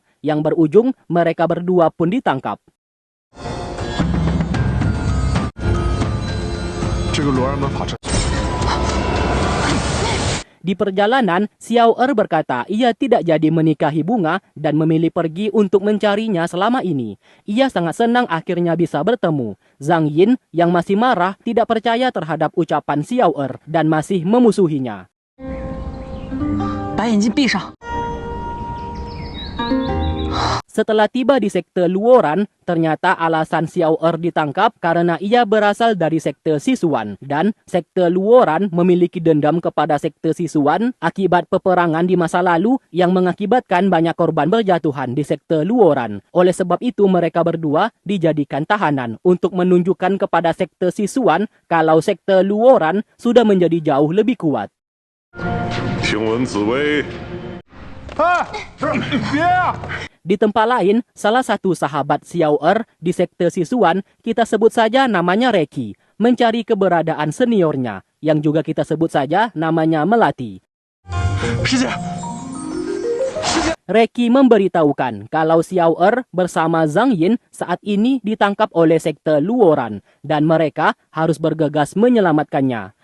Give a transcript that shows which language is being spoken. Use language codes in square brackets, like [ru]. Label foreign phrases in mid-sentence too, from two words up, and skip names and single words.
[id] Yang berujung mereka berdua pun ditangkap. Di perjalanan, Xiao Er berkata ia tidak jadi menikahi Bunga dan memilih pergi untuk mencarinya selama ini. Ia sangat senang akhirnya bisa bertemu. Zhang Yin yang masih marah tidak percaya terhadap ucapan Xiao Er dan masih memusuhinya. [zh] 把眼睛闭上。 [id] Setelah tiba di sekte Luoran, ternyata alasan Xiao Er ditangkap karena ia berasal dari sekte Sisuan. Dan sekte Luoran memiliki dendam kepada sekte Sisuan akibat peperangan di masa lalu yang mengakibatkan banyak korban berjatuhan di sekte Luoran. Oleh sebab itu mereka berdua dijadikan tahanan untuk menunjukkan kepada sekte Sisuan kalau sekte Luoran sudah menjadi jauh lebih kuat. [zh] 听闻紫薇。 [id] Di tempat lain, salah satu sahabat Xiao Er di sekte Sisuan, kita sebut saja namanya Reki, mencari keberadaan seniornya, yang juga kita sebut saja namanya Melati. Reki memberitahukan kalau Xiao Er bersama Zhang Yin saat ini ditangkap oleh sekte Luoran, dan mereka harus bergegas menyelamatkannya.